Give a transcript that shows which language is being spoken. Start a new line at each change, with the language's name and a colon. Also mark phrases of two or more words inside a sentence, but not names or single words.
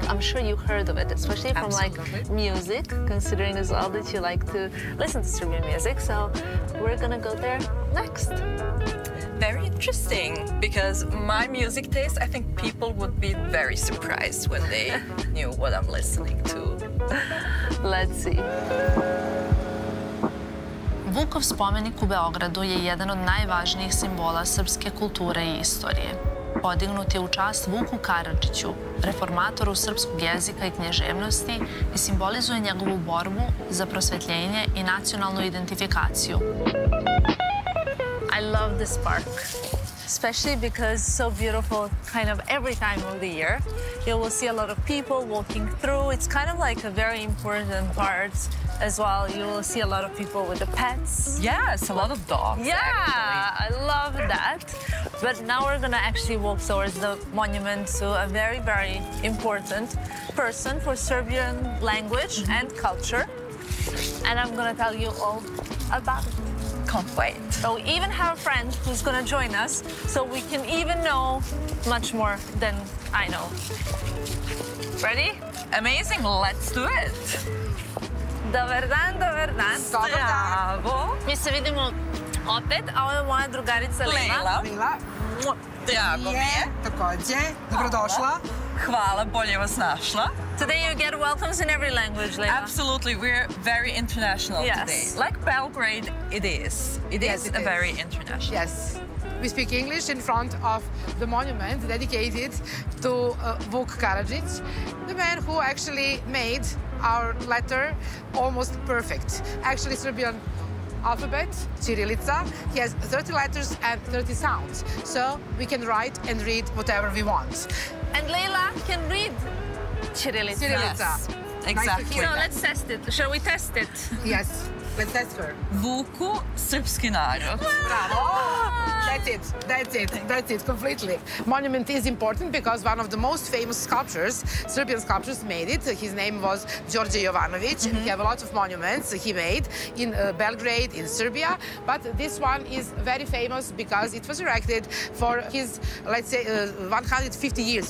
English: I'm sure you heard of it, especially from like music, considering as well that you like to listen to Serbian music. So we're gonna go there next. Very interesting, because my music taste, I think people would be very surprised when they knew what I'm listening to. Let's see.
Serbian: Vukov spomenik u Beogradu je jedan od najvažnijih simbola srpske kulture i istorije. Podignut je u čast Vuku Karadžiću, reformatoru srpskog jezika i književnosti, i simbolizuje njegovu borbu za prosvetljenje i nacionalnu identifikaciju.
English: I love this park, especially because it's so beautiful kind of every time of the year. You will see a lot of people walking through. It's kind of like a very important part as well. You will see a lot of people with the pets. Yes, a lot of dogs. Yeah, actually. I love that. But now we're gonna actually walk towards the monument to a very, very important person for Serbian language and culture. And I'm gonna tell you all about it. Can't wait. So we even have a friend who's gonna join us, so we can even know much more than I know. Ready? Amazing, let's do it.
Serbian: Dobar dan, dobar dan. Bravo. Mi se vidimo opet, a ovo je moja drugarica Leila. Leila. Drago mi je. Takođe, dobrodošla. Hvala, bolje vas našla.
English: Today you get welcomes in every language, Leila. Absolutely, we're very international Yes. today. Like Belgrade, it is. It Yes, is it a is. very international. Yes. We speak English in front of the monument dedicated to Vuk Karadžić, the man who actually made our letter almost perfect. Actually, Serbian alphabet, Cyrillica, he has 30 letters and 30 sounds. So we can write and read whatever we want. And Leila can read Cyrillica. Cyrillica. Yes, Nice exactly. to hear So that. let's test it. Shall we test it? Yes, let's test her.
Serbian: Vuku, srpski narod.
English: Bravo! That's it, completely. Monument is important because one of the most famous sculptors, Serbian sculptors, made it. His name was Đorđe Jovanović. He have a lot of monuments he made in Belgrade, in Serbia. But this one is very famous because it was erected for his, let's say, 150 years.